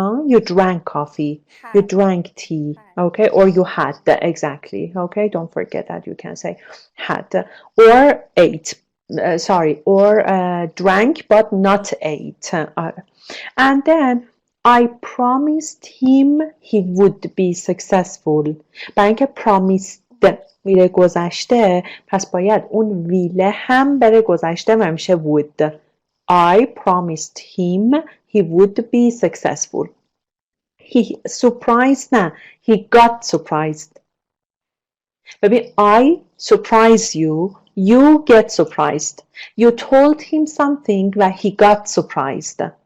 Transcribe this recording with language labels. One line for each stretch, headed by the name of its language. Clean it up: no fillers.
English: you drank coffee you drank tea okay or you had exactly okay don't forget that you can say had or ate or drank but not ate and then I promised him he would be successful.
Persian: برای اینکه promised میره گذشته پس باید اون ویله هم بره گذشته و میشه would.
English: I promised him he would be successful. He surprised
Persian: نه
English: he got surprised.
Persian: ببین
English: I surprise you you get surprised. You told him something و he got surprised.